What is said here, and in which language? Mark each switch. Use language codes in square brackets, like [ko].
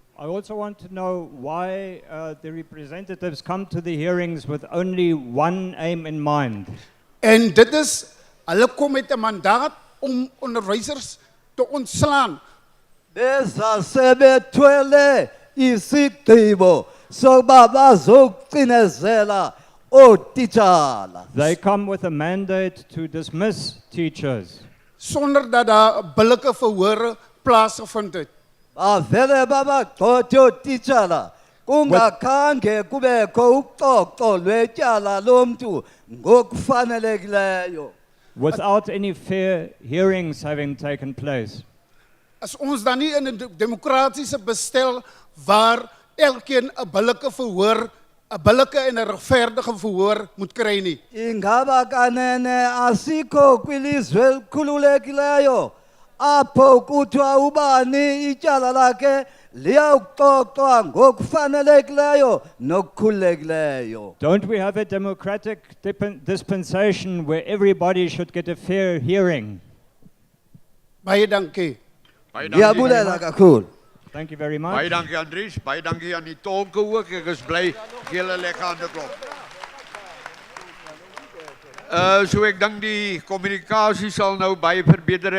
[en] I also want to know why the representatives come to the hearings with only one aim in mind. [af] En dit is, hulle kom met 'n mandaat om onderwysers te ontslaan. [xh] Beza sebethwele isigqibo sokuba bazocinezela ootitshala. [en] They come with a mandate to dismiss teachers. [af] Sonder dat daar 'n billike verhore plaasgevind het. [xh] Bavele babagxothe ootitshala kungakhange kubekho uxoxo lwetyala lomntu ngokufanelekileyo. [en] Without any fair hearings having taken place. [af] As ons dan nie in 'n demokratiese bestel waar elkeen 'n billike verhoor, 'n billike en 'n regverdige verhoor moet kry nie. [xh] Ingaba kanene asikho kwilizwe elikhululekileyo apho kuthiwa ubani ityala lakhe liyawuxoxwa ngokufanelekileyo nokukhululekileyo. [en] Don't we have a democratic dispensation where everybody should get a fair hearing? [af] Baie dankie. [xh] Ndiyabulela kakhulu. [en] Thank you very much. [af] Baie dankie Andries, baie dankie aan die tolke ook. Ek is bly julle lekker aan die klop. So ek dink die kommunikasie sal nou baie verbeter.